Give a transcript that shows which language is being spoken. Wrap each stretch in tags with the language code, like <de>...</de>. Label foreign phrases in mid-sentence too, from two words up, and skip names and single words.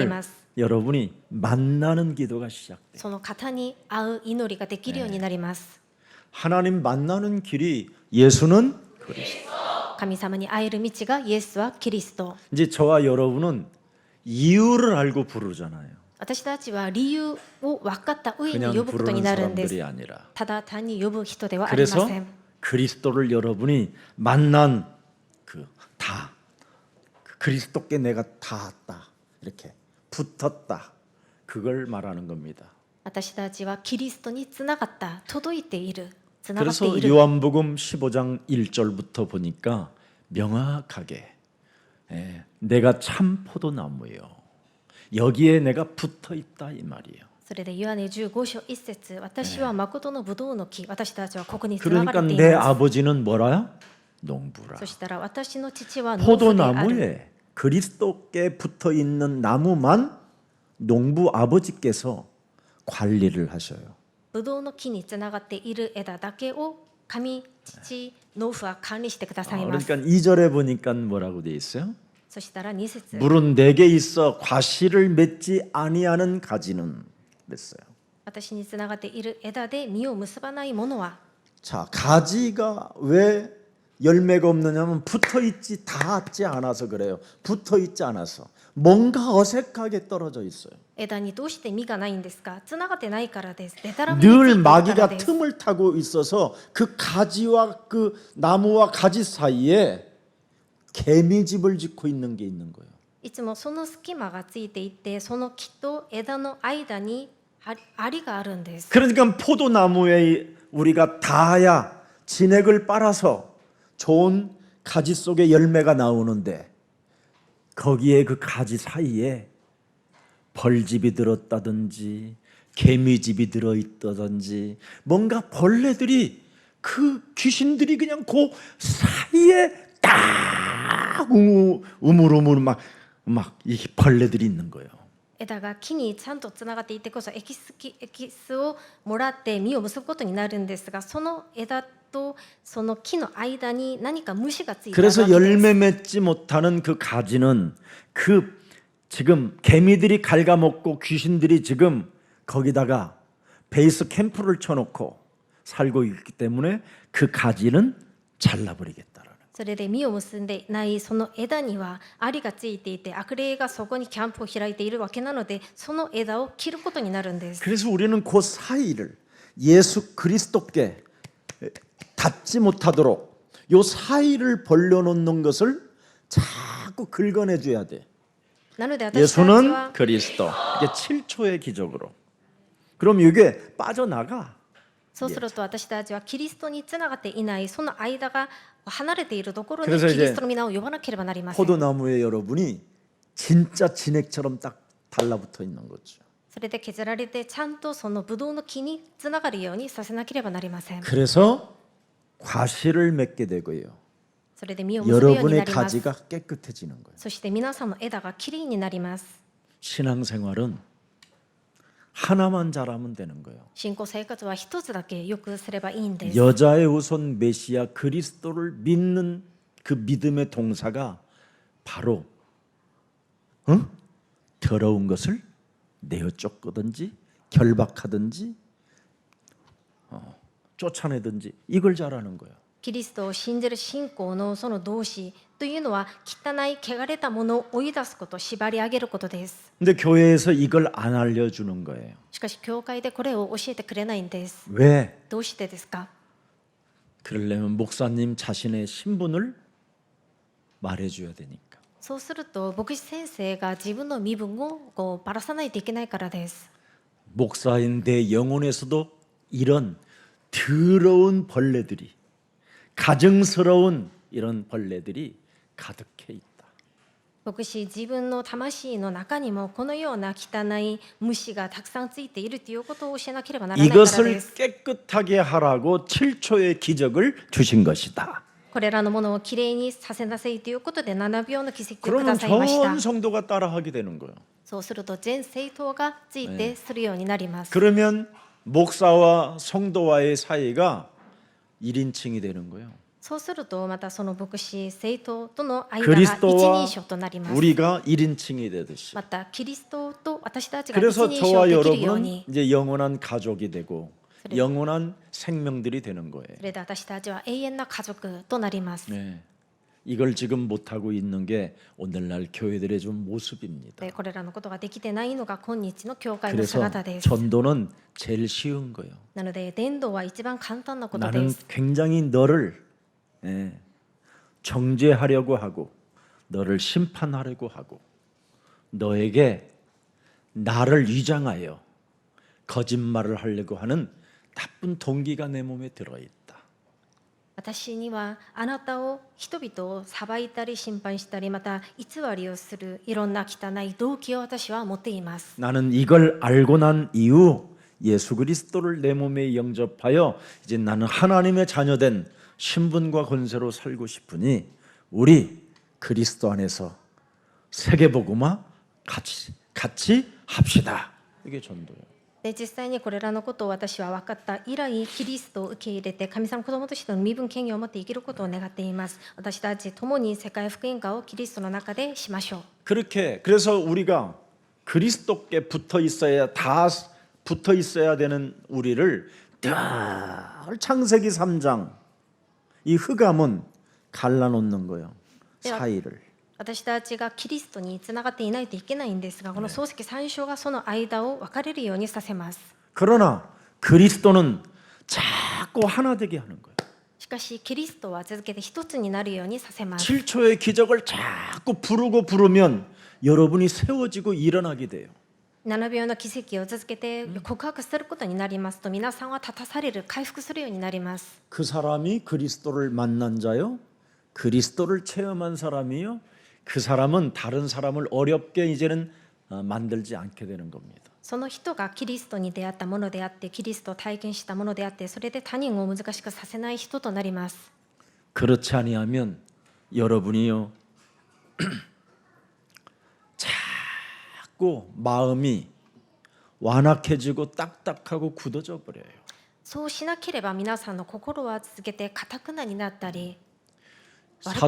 <ko>그분을</ko> <ja>ます。</ja> <ko>여러분이 만나는 기도가 시작돼요.</ko> <ja>その方に会う祈りができるようになります。</ja> <ko>하나님 만나는 길이 예수는 그리스도.</ko> <ja>神様に会える道がイエスはキリスト。</ja> <ko>이제 저와 여러분은 이유를 알고 부르잖아요.</ko> <ja>私たちは理由を分かった上に</ja> <ko>그냥</ko> <ja>呼ぶことに</ja> <ko>부르는</ko> <ja>なるんです。</ja> <ko>사람들이 아니라.</ko> <ja>ただ単に呼ぶ人ではありま</ja> <ko>그래서</ko> <ja>せん。</ja> <ko>그리스도를 여러분이 만난 그리스도께 내가 닿았다. 이렇게 붙었다. 그걸 말하는 겁니다.</ko> <ja>私たちはキリストにつながった、届いている、つながって</ja> <ko>그래서</ko> <ja>いる。</ja> <ko>요한복음 15장 1절부터 보니까 명확하게 내가 참 포도나무요. 여기에 내가 붙어 있다 이 말이에요.</ko> <ja>それでヨハネ15章1節、私は誠のブドウの木、私たちはここにつなが</ja> <ko>그러니까</ko> <ja>れてい</ja> <ko>내</ko> <ja>ます。</ja> <ko>아버지는 뭐라? 농부라.</ko> <ja>そしたら私の父は農夫である。</ja> <ko>포도나무에 그리스도께 붙어 있는 나무만 농부 아버지께서 관리를 하셔요.</ko> <ja>ブドウの木につながっている枝だけを神、父、農夫は管理してくださいます。</ja> <ko>그러니까 2절에 보니까 뭐라고 돼 있어요?</ko> <ja>そしたら2節、</ja> <ko>물은 내게 있어 과실을 맺지 아니하는 가지는 그랬어요.</ko> <ja>私につながっている枝で実を結ばないものは。</ja> <ko>자, 가지가 왜 열매가 없느냐면 붙어 있지 닿지 않아서 그래요. 붙어 있지 않아서 뭔가 어색하게 떨어져 있어요.</ko> <ja>枝にどうして実がないんですか？つながってないからです。でたらめについて</ja> <ko>늘</ko> <ja>いるから</ja> <ko>마귀가</ko> <ja>です。</ja> <ko>틈을 타고 있어서 그 가지와 그 나무와 가지 사이에 개미집을 짓고 있는 게 있는 거예요.</ko> <ja>いつもその隙間がついていて、その木と枝の間にアリがあるんです。</ja> <ko>그러니까 포도나무에 우리가 닿아야 진액을 빨아서 좋은 가지 속에 열매가 나오는데 거기에 그 가지 사이에 벌집이 들었다든지 개미집이 들어있다든지 뭔가 벌레들이 그 귀신들이 그냥 그 사이에 딱 우물우물 막 이 벌레들이 있는 거예요.</ko> <ja>枝が木にちゃんとつながっていてこそエキスをもらって実を結ぶことになるんですが、その枝とその木の間に何か虫がついているわけ</ja> <ko>그래서</ko> <ja>です。</ja> <ko>열매 맺지 못하는 그 가지는 그 지금 개미들이 갉아먹고 귀신들이 지금 거기다가 베이스 캠프를 쳐놓고 살고 있기 때문에 그 가지는 잘라버리겠다라는.</ko> <ja>それで実を結んでいないその枝にはアリがついていて悪霊がそこにキャンプを開いているわけなので、その枝を切ることになるんです。</ja> <ko>그래서 우리는 그 사이를 예수 그리스도께 닿지 못하도록 요 사이를 벌려놓는 것을 자꾸 긁어내줘야 돼.</ko> <ja>なので私たち</ja> <ko>예수는</ko> <ja>は</ja> <ko>그리스도. 이게 7초의 기적으로. 그럼 이게 빠져나가.</ko> <ja>そうすると私たちはキリストにつながっていないその間が離れているところに</ja> <ko>그래서</ko> <ja>キ</ja> <ko>이제</ko> <ja>リストの皆を呼ばなければなりません。</ja> <ko>포도나무에 여러분이 진짜 진액처럼 딱 달라붙어 있는 거죠.</ko> <ja>それで削られてちゃんとそのブドウの木につながるようにさせなければなりません。</ja> <ko>그래서 과실을 맺게 되고요.</ko> <ja>それで実を結ぶようにな</ja> <ko>여러분의</ko> <ja>ります。</ja> <ko>가지가 깨끗해지는 거예요.</ko> <ja>そして皆さんの枝がきれいになります。</ja> <ko>신앙생활은 하나만 잘하면 되는 거예요.</ko> <ja>信仰生活は一つだけよくすればいいんです。</ja> <ko>여자의 우선 메시아 그리스도를 믿는 그 믿음의 동사가 바로 더러운 것을 내어 쫓거든지 결박하든지 쫓아내든지 이걸 잘하는 거예요.</ko> <ja>キリストを信じる信仰のその動詞というのは汚い汚れたものを追い出すこと、縛り上げることです。</ja> <ko>근데 교회에서 이걸 안 알려주는 거예요.</ko> <ja>しかし教会でこれを教えてくれないんです。</ja> <ko>왜?</ko> <ja>どうしてですか？</ja> <ko>그러려면 목사님 자신의 신분을 말해줘야 되니까.</ko> <ja>そうすると牧師先生が自分の身分をこうばらさないといけないからです。</ja> <ko>목사인 내 영혼에서도 이런 더러운 벌레들이 가증스러운 이런 벌레들이 가득해 있다.</ko> <ja>牧師自分の魂の中にもこのような汚い虫がたくさんついているということを教えなければならないからで</ja> <ko>이것을</ko> <ja>す。</ja> <ko>깨끗하게 하라고 7초의 기적을 주신 것이다.</ko> <ja>これらのものをきれいにさせなさいということで7秒の奇跡をく</ja> <ko>그러면</ko> <ja>ださいました。</ja> <ko>전 성도가 따라하게 되는 거예요.</ko> <ja>そうすると全生徒がついてするようになります。</ja> <ko>그러면 목사와 성도와의 사이가 1인칭이 되는 거예요.</ko> <ja>そうするとまたその牧師生徒との間が一</ja> <ko>그리스도와</ko> <ja>人称となります。</ja> <ko>우리가 1인칭이 되듯이.</ko> <ja>またキリストと私たちが一</ja> <ko>그래서</ko> <ja>人称</ja> <ko>저와</ko> <ja>できるよう</ja> <ko>여러분은</ko> <ja>に、</ja> <ko>이제 영원한 가족이 되고 그래. 영원한 생명들이 되는 거예요.</ko> <ja>それで私たちは永遠な家族となります。</ja> <ko>네. 이걸 지금 못하고 있는 게 오늘날 교회들의 좀 모습입니다.</ko> <ja>でこれらのことができてないのが今日の教会の</ja> <ko>그래서</ko> <ja>姿です。</ja> <ko>전도는 제일 쉬운 거예요.</ko> <ja>なので伝道は一番簡単なことで</ja> <ko>나는</ko> <ja>す。</ja> <ko>굉장히 너를 정죄하려고 하고 너를 심판하려고 하고 너에게 나를 위장하여 거짓말을 하려고 하는 나쁜 동기가 내 몸에 들어있다.</ko> <ja>私にはあなたを人々を裁いたり審判したりまた偽りをするいろんな汚い動機を私は持っています。</ja> <ko>나는 이걸 알고 난 이후 예수 그리스도를 내 몸에 영접하여 이제 나는 하나님의 자녀된 신분과 권세로 살고 싶으니 우리 그리스도 안에서 세계복음화 같이 합시다. 이게 전도예요.</ko> <ja>で実際にこれらのことを私は分かった以来キリストを受け入れて神様の子供としての身分権限を持って生きることを願っています。私たち共に世界福音化をキリストの中でしましょう。</ja> <ko>그렇게 그래서 우리가 그리스도께 붙어 있어야 다 붙어 있어야 되는 우리를 늘 창세기 3장 이 흑암은 갈라놓는 거예요. 사이를.</ko> <ja>私たちがキリストにつながっていないといけないんですが、この漱石3章がその間を分かれるようにさせます。</ja> <ko>그러나 그리스도는 자꾸 하나 되게 하는 거예요.</ko> <ja>しかしキリストは続けて一つになるようにさせます。</ja> <ko>7초의 기적을 자꾸 부르면 여러분이 세워지고 일어나게 돼요.</ko> <ja>7 秒の奇跡を続けて告白することになりますと皆さんは立たされる、回復するようになります。</ja> <ko>그 사람이 그리스도를 만난 자요, 그리스도를 체험한 사람이요. 그 사람은 다른 사람을 어렵게 이제는 만들지 않게 되는 겁니다.</ko> <ja>その人がキリストに出会ったものであってキリストを体験したものであってそれで他人を難しくさせない人となります。</ja> <ko>그렇지 아니하면 여러분이요 자꾸 마음이 완악해지고 딱딱하고 굳어져 버려요.</ko> <ja>そうしなければ皆さんの心は続けて堅くなになったり悪くなるん</ja>